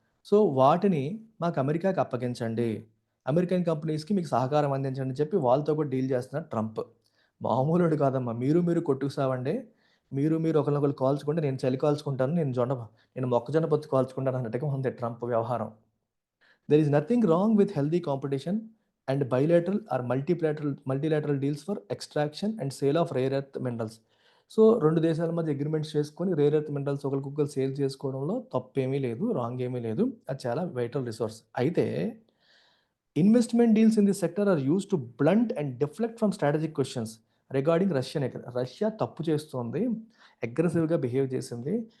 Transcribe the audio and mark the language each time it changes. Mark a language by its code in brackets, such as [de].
[te] So వాటిని మాకు అమెరికాకి అప్పగించండి, అమెరికన్ కంపెనీస్కి మీకు సహకారం అందించండి అని చెప్పి వాళ్ళతో కూడా డీల్ చేస్తున్నారు ట్రంప్. మామూలుడు కాదమ్మా, మీరు కొట్టుకు సావండి, మీరు ఒకరినొకరు కాల్చుకుంటే నేను చలి కాల్చుకుంటాను, నేను మొక్కజొన్న పొత్తు కాల్చుకుంటాను అన్నట్టుగా ఉంది ట్రంప్ వ్యవహారం. [en] There is nothing wrong with healthy competition and bilateral or multilateral deals for extraction and sale of rare earth minerals. [te] So రెండు దేశాల మధ్య అగ్రిమెంట్స్ చేసుకొని రేర్ ఎర్త్ మినరల్స్ ఒకరికొకరు సేల్ చేసుకోవడంలో తప్పేమీ లేదు, రాంగ్ ఏమీ లేదు. అది చాలా వైటల్ రిసోర్స్. అయితే [en] investment deals in the sector are used to blunt and deflect from strategic questions regarding [te] Russia తప్పు చేస్తోంది, అగ్రెసివ్గా బిహేవ్ చేసింది,